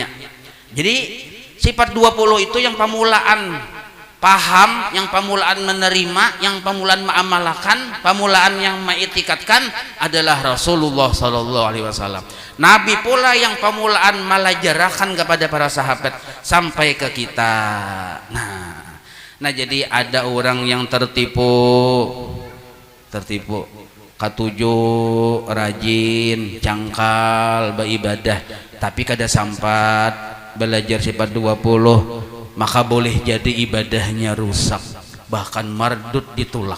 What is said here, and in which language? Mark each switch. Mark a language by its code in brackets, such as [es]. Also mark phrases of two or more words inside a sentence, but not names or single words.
[id] Jadi sifat 20 itu yang pemulaan paham, yang pemulaan menerima, yang pemulaan mengamalkan, pemulaan yang mengitikadkan adalah Rasulullah [ar] صلى الله عليه وسلم. [id] Nabi pula yang pemulaan melajarakan kepada para sahabat sampai ke kita. Nah jadi ada orang yang tertipu. [bjn] Katujuh, rajin, cangkal, beribadah, tapi kada sampat belajar sifat 20, maka boleh jadi ibadahnya rusak, bahkan mardud ditolak.